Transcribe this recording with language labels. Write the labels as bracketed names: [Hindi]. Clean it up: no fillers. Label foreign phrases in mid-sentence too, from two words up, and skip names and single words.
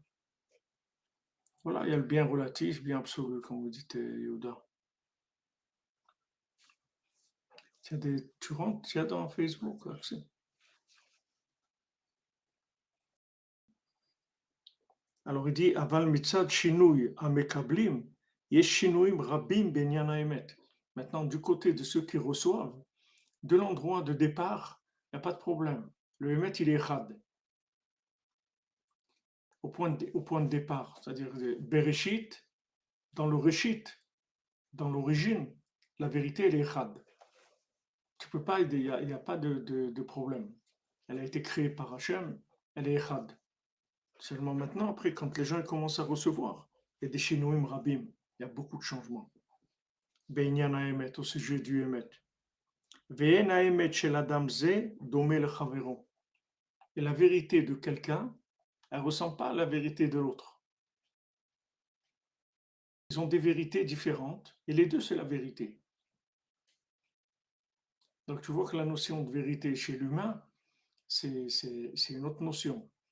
[French] Voilà, il y a le bien relatif, bien absolu, comme vous dites, Yoda. Tu rentres, tu as dans Facebook, accès. Alors il dit, [Hebrew] אבל מצד שינוי המקבלים, יש שינויים רבים בעניין האמת. [French] Maintenant, du côté de ceux qui reçoivent, de l'endroit de départ, il n'y a pas de problème. Le Hémet, il est Chad, au point de départ, c'est-à-dire Bereshit, dans le Reshit, dans l'origine, la vérité, elle est Chad. Tu peux pas, il y a pas de problème. Elle a été créée par Hachem, elle est Chad. Seulement maintenant, après, quand les gens commencent à recevoir, il y a des [Hebrew] שינויים רבים, [French] il y a beaucoup de changements. [Hebrew] בעניין האמת, [French] au sujet du émet. [Hebrew] ואין האמת של אדם זה דומה לחברו. [French] Et la vérité de quelqu'un, elle ne ressemble pas à la vérité de l'autre. Ils ont des vérités différentes, et les deux, c'est la vérité. Donc tu vois que la notion de vérité chez l'humain, c'est une autre notion.